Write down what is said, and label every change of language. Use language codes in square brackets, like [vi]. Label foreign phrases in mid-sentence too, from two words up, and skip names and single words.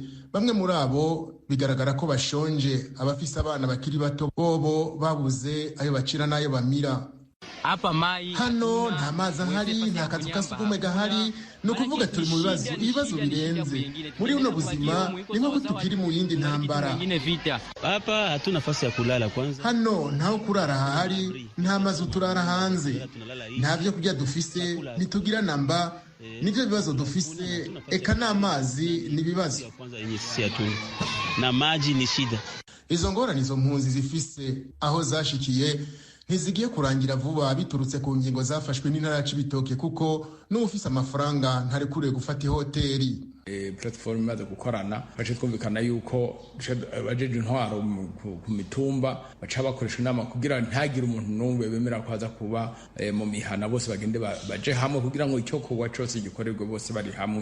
[rn] Bamwe muri abo bigaragara ko bashonje, abafise abana bakiri bato bobo babuze ayo bacira n'ayo bamira. Hano nta mazi ahari, nta kazu ka sugumwe gahari, no kuvuga turi mu ibibazo birenze. Muri uno buzima ni nko tukiri mu yindi ntambara. [sw] Hapa hatuna nafasi ya kulala kwanza. [rn] Hano ntaho kurara hahari, nta mazu turara hanze, nta byo kurya dufise, ntitugira namba. Nivyo bibazo dufise, eka n'amazi ni bibazo. [sw] Na maji ni shida. [rn] Izo ngorane izo mpunzi zifise aho zashikiye ntizigiye kurangira vuba biturutse ku ngingo zafashwe n'intara ya Cibitoke kuko n'ufise amafaranga ntarekuriwe gufata ihoteli. Platform imaze gukorana baje twumvikana yuko bajeje intwaro ku mitumba baca bakoresha inama kugira ntagire umuntu n'umwe bemera ko haza kuba mu mihana bose bagende baje hamwe kugira ngo icyo kuwa cyose gikorerwe bose bari hamwe.